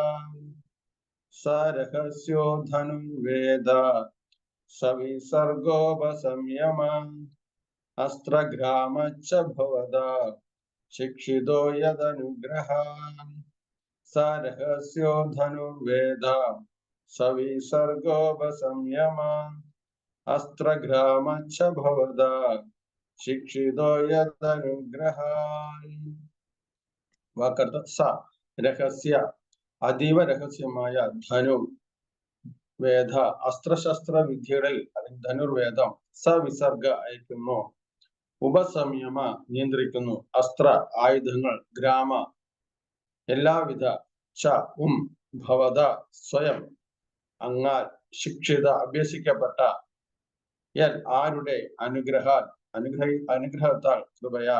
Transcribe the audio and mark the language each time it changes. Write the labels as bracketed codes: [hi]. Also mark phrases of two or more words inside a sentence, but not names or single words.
[sa] സരഹസ്യോ ധനു വേദ സവിസർഗോപസംയമ അസ്ത്രഘ്രാമച്ച ഭവദ ശിക്ഷിതോ യദനുഗ്രഹ. സരഹസ്യോ ധനുർവേദ सविसर्गोपसंयमा अस्त्रग्रामच्च भवदा शिक्षितो यदनुग्रहान् वाकर्थ स [ml] രഹസ്യ അതീവ രഹസ്യമായ ധനു വേദ അസ്ത്രശസ്ത്ര വിദ്യകളിൽ ധനുർവേദം സവിസർഗ അയക്കുന്നു, ഉപസംയമ നിയന്ത്രിക്കുന്നു, അസ്ത്ര ആയുധങ്ങൾ, ഗ്രാമ എല്ലാവിധ, ച ഭവത സ്വയം, അങ്ങാൽ, ശിക്ഷിത അഭ്യസിക്കപ്പെട്ട, യൽ ആരുടെ, അനുഗ്രഹത്താൽ കൃപയാൽ.